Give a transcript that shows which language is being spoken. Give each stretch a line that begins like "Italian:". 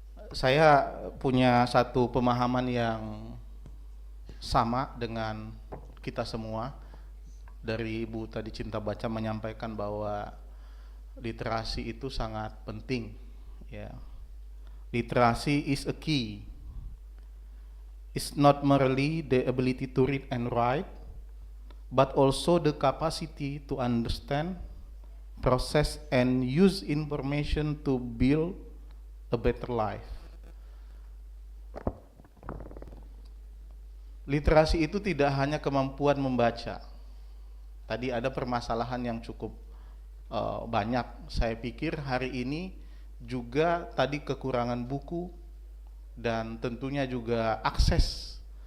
Indonesian: Saya punya satu pemahaman yang sama dengan kita semua. Dari Ibu tadi Cinta Baca menyampaikan bahwa literasi itu sangat penting, ya.
English: Literasi is a key. It's not merely the ability to read and write, but also the capacity to understand, process, and use information to build a better life.
Indonesian: Literasi itu tidak hanya kemampuan membaca. Tadi ada permasalahan yang cukup banyak. Saya pikir hari ini juga tadi kekurangan buku dan tentunya juga akses.